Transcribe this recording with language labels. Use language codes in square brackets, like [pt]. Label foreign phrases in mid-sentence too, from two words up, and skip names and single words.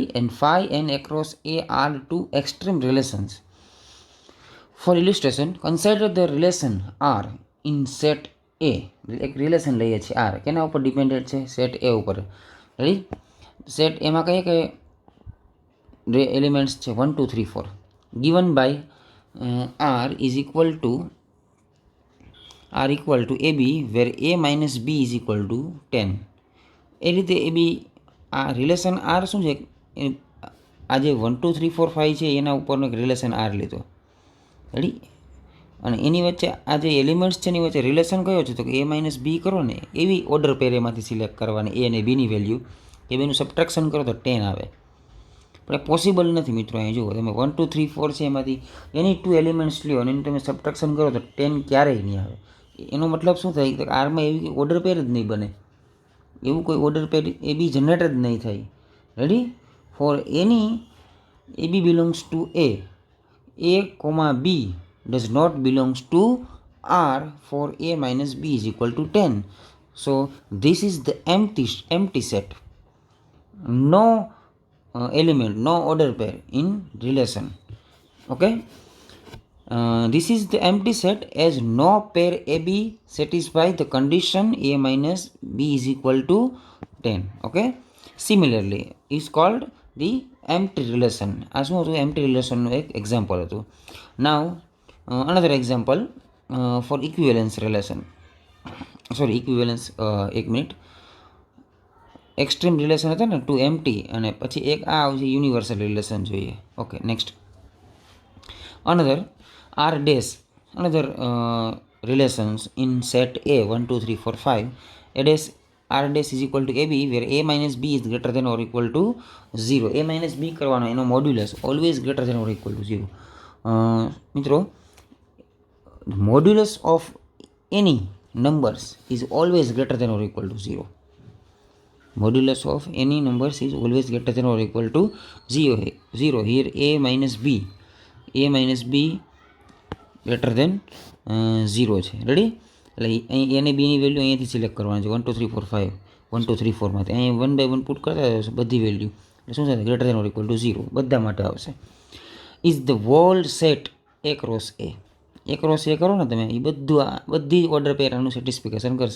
[en] and phi and across A are two extreme relations. for illustration, consider the relation R in set A. [gu] એક રિલેશન લઈએ છીએ આર, કેના ઉપર ડિપેન્ડેન્ટ છે? સેટ એ ઉપર. રેડી? સેટ એમાં કહીએ કે એલિમેન્ટ્સ છે 1 2 3 4 [en] given by r is equal to ab where a minus b is equal to 10. [gu] એ રીતે એ બી આ રિલેશન આર શું છે? આ જે 1 2 3 4 5 છે એના ઉપરનો એક રિલેશન આર લીધો. રેડી? અને એની વચ્ચે આ જે એલિમેન્ટ્સ છે એની વચ્ચે રિલેશન કયો છે? તો કે a માઇનસ બી કરો ને, એવી [en] order pair [gu] એમાંથી સિલેક્ટ કરવાની, એ અને બીની વેલ્યુ. એ બેનું સબટ્રેક્શન કરો તો 10 આવે. પણ એ પોસિબલ નથી મિત્રો. અહીં જુઓ તમે 1 2 3 4 છે એમાંથી એની 2 એલિમેન્ટ્સ લ્યો અને એનું તમે સબટ્રેક્શન કરો તો 10 ક્યારેય નહીં આવે. એનો મતલબ શું થાય? કે આરમાં એવી [en] order pair [gu] જ નહીં બને, એવું કોઈ [en] order pair [gu] એ બી જનરેટ જ નહીં થાય. [en] ready? for any a b belongs to A comma b does not belongs to R for a minus b is equal to 10. So this is the empty set. No element, no order pair in relation. Okay. This is the empty set as no pair AB satisfy the condition a minus b is equal to 10. Okay. Similarly, is called the empty relation. [gu] આ શું હતું? [en] empty relation [gu] નું એક એક્ઝામ્પલ હતું. [en] Now another example for equivalence relation. [gu] એક મિનિટ. [en] extreme relation [gu] હતા ને, [en] two empty, [gu] અને પછી એક આ આવશે [en] universal relation [gu] જોઈએ. [en] okay, next. another relations in set A 1 2 3 4 5. A dash r dash is equal to ab where a minus b is greater than or equal to 0. a minus b [gu] કરવાનો, એનો [en] modulus always greater than or equal to 0. [gu] મિત્રો, [en] modulus of any numbers is always greater than or equal to 0. Modulus of any numbers is always greater than or equal to 0. Here a minus b greater than 0 છે. [gu] રેડી? એટલે અહીં એને બીની વેલ્યુ અહીંયાથી સિલેક્ટ કરવાની છે. 1 2 3 4 5 1 2 3 4 માંથી અહીં 1 બાય 1 પુટ કરતા જશે બધી વેલ્યુ. એટલે શું થશે? [en] greater than or equal to 0 [gu] બધા માટે આવશે. [en] is the world set A cross A. [gu] એ ક્રોસ એ કરો ને તમે, એ બધી [en] order pair [gu] આનું સેટિસ્ફિકેશન કરશે.